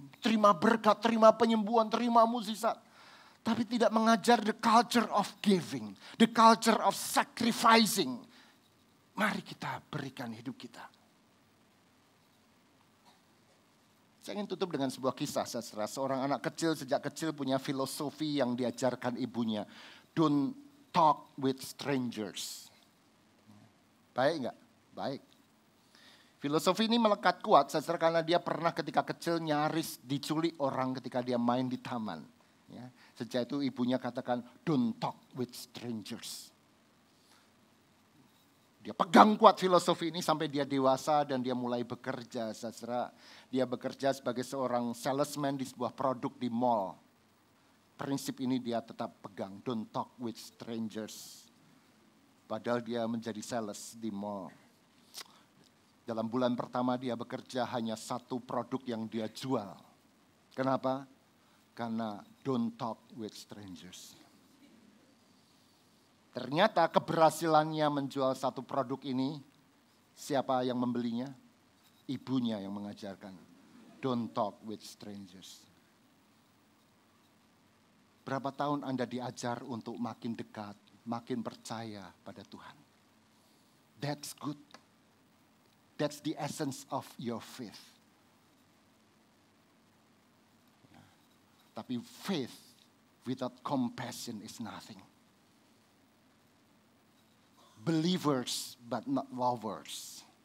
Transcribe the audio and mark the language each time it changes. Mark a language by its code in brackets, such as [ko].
[id] Terima berkat, terima penyembuhan, terima mukjizat. Tapi tidak mengajar [en] the culture of giving, the culture of sacrificing. [id] Mari kita berikan hidup kita. Saya ingin tutup dengan sebuah kisah, saudara. Seorang anak kecil sejak kecil punya filosofi yang diajarkan ibunya. [en] Don't talk with strangers. [id] Baik enggak? Baik. Filosofi ini melekat kuat, saudara, karena dia pernah ketika kecil nyaris diculik orang ketika dia main di taman. Ya. Sejak itu ibunya katakan, [en] don't talk with strangers. [id] Dia pegang kuat filosofi ini sampai dia dewasa dan dia mulai bekerja, saudara. Dia bekerja sebagai seorang salesman di sebuah produk di mall. Prinsip ini dia tetap pegang, [en] don't talk with strangers. [id] Padahal dia menjadi sales di mall. Dalam bulan pertama dia bekerja hanya satu produk yang dia jual. Kenapa? [en] Karena don't talk with strangers. [id] Ternyata keberhasilannya menjual satu produk ini, siapa yang membelinya? Ibunya yang mengajarkan. [en] Don't talk with strangers. [id] Berapa tahun Anda diajar untuk makin dekat, makin percaya pada Tuhan? [en] That's good. That's the essence of your faith. Tapi faith without compassion is nothing. Believers but not lovers.